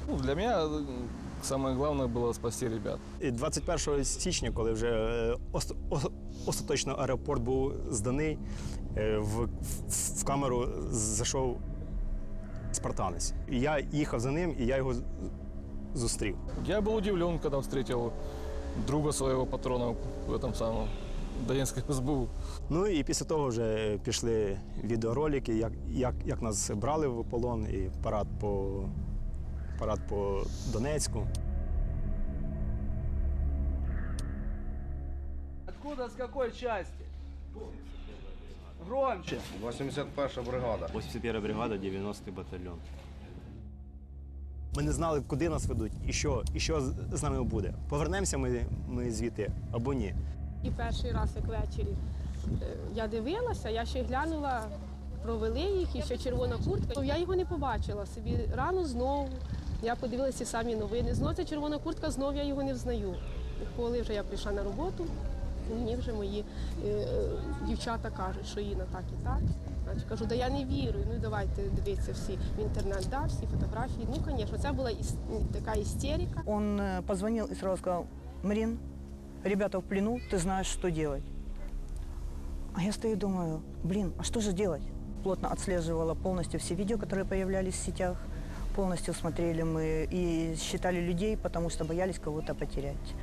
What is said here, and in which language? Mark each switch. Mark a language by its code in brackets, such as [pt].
[ru] Ну, для меня самое главное было спасти ребят. [uk] І 21 січня, коли вже остаточно аеропорт був зданий, в камеру зайшов спартанець. І я їхав за ним, і я його зустрів. [ru] Я был удивлен, когда встретил друга своего патрона в этом самом Донецком СБУ. [uk] Ну і після того вже пішли відеоролики, як нас брали в полон, і парад по Донецьку. [ru] Откуда, с какой части? Громче. 81-я бригада. 81-я бригада, [uk] 90-й батальйон. Ми не знали, куди нас ведуть і що з нами буде. Повернемося ми звідти або ні. І перший раз, як ввечері, я дивилася, я ще глянула, провели їх, і ще червона куртка. Я його не побачила собі. Рано знову я подивилася ці самі новини. Знову ця червона куртка, знову я його не взнаю. Коли вже я прийшла на роботу, мені вже мої дівчата кажуть, що Інна так і так. Значить, кажу, да я не вірю, ну давайте дивитися всі в інтернет, да, всі фотографії. Ну, звісно, це була така істерика. [ru] Он позвонил и сразу сказал: Марин, ребята в плену, ты знаешь, что делать. А я стою и думаю, блин, а что же делать? Плотно отслеживала полностью все видео, которые появлялись в сетях. Полностью смотрели мы и считали людей, потому что боялись кого-то потерять.